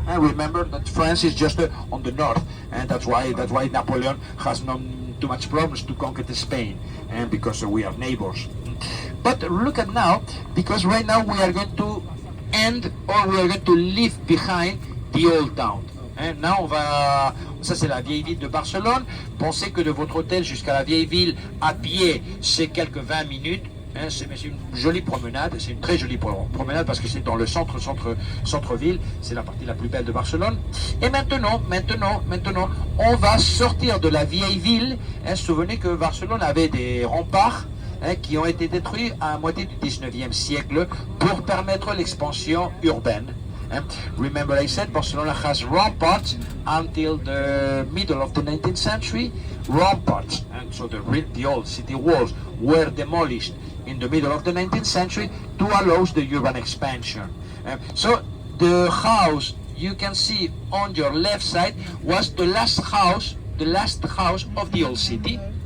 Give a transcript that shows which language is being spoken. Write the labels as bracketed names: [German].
[English] And remember that France is just on the north, and that's why Napoleon has not too much problems to conquer Spain, and because we are neighbors. But look at now, because right now we are going to end, or we are going to leave behind the old town. And now [French] ça c'est la vieille ville de Barcelone. Pensez que de votre hôtel jusqu'à la vieille ville à pied, c'est quelques 20 minutes. C'est une jolie promenade, c'est une très jolie promenade parce que c'est dans le centre-ville, c'est la partie la plus belle de Barcelone. Et maintenant, on va sortir de la vieille ville. Souvenez que Barcelone avait des remparts qui ont été détruits à la moitié du 19e siècle pour permettre l'expansion urbaine. [English] Remember I said Barcelona has ramparts until the middle of the 19th century. Ramparts, and so the old city walls were demolished in the middle of the 19th century to allow the urban expansion. So the house you can see on your left side was the last house of the old city.